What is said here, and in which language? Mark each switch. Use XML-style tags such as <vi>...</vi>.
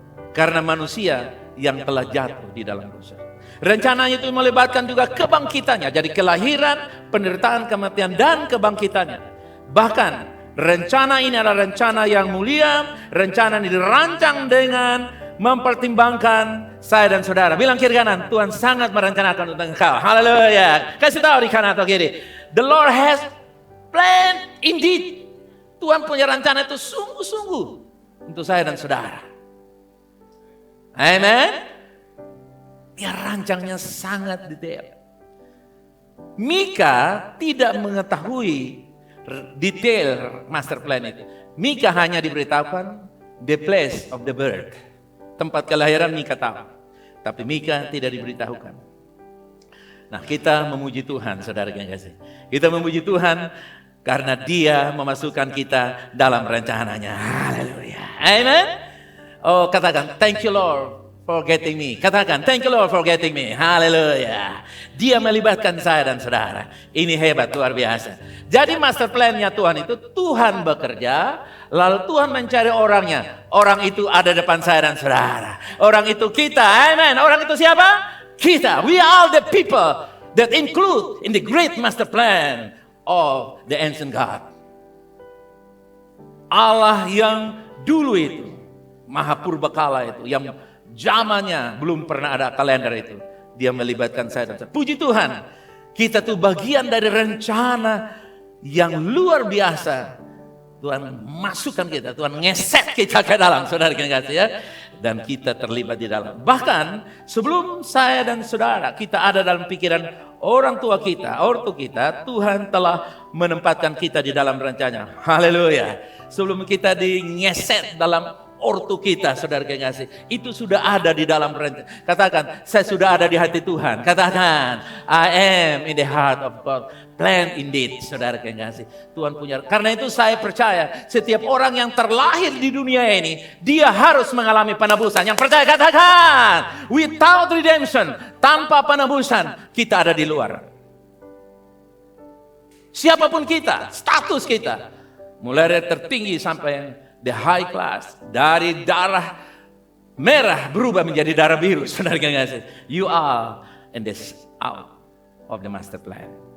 <id>Karena manusia yang telah jatuh di dalam dosa. Rencananya itu melibatkan juga kebangkitannya. Jadi kelahiran, penderitaan, kematian, dan kebangkitannya. Bahkan rencana ini adalah rencana yang mulia, rencana ini dirancang dengan mempertimbangkan saya dan saudara. Bilang kiri kanan, Tuhan sangat merencanakan untuk engkau. Haleluya. Kasih tahu di kanan atau kiri.</id> <en>The Lord has planned indeed.</en> <id>Tuhan punya rencana itu sungguh-sungguh untuk saya dan saudara. Amen. Dia rancangnya sangat detail. Mika tidak mengetahui detail master plan itu. Mika hanya diberitahukan</id> <en>the place of the birth.</en> <id>Tempat kelahiran Mika tahu. Tapi Mika tidak diberitahukan. Nah, kita memuji Tuhan, saudara yang kasih. Kita memuji Tuhan karena Dia memasukkan kita dalam rencananya. Haleluya. Amen. Oh, katakan</id> <en>thank you Lord for getting me.</en> <id>Katakan</id> <en>thank you Lord for getting me.</en> <id>Haleluya. Dia melibatkan saya dan saudara. Ini hebat, luar biasa. Jadi master plan-nya Tuhan itu, Tuhan bekerja, lalu Tuhan mencari orangnya. Orang itu ada depan saya dan saudara. Orang itu kita. Amen. Orang itu siapa? Kita.</id> <en>We are the people that include in the great master plan of the ancient God.</en> <id>Allah yang dulu itu, Maha Purbakala itu, yang zamannya belum pernah ada kalender itu, Dia melibatkan saya dan saudara. Puji Tuhan, kita tuh bagian dari rencana yang luar biasa. Tuhan masukkan kita, Tuhan ngeset kita ke dalam, saudara yang kasih ya. Dan kita terlibat di dalam. Bahkan sebelum saya dan saudara kita ada dalam pikiran orang tua kita, ortu kita, Tuhan telah menempatkan kita di dalam rencananya. Haleluya. Sebelum kita dingeset dalam ortu kita, saudara yang kasih, itu sudah ada di dalam rencana. Katakan, saya sudah ada di hati Tuhan. Katakan,</id> <en>I am in the heart of God. Plan indeed,</en> <id>saudara yang kasih. Tuhan punya. Karena itu saya percaya setiap orang yang terlahir di dunia ini, dia harus mengalami penebusan. Yang percaya katakan,</id> <en>without redemption,</en> <id>tanpa penebusan, kita ada di luar. Siapapun kita, status kita, mulai dari tertinggi sampai yang</id> <en>the high class,</en> <id>dari darah merah berubah menjadi darah biru, saudara yang kasih.</id> <en>You are in this out of the master plan.</en>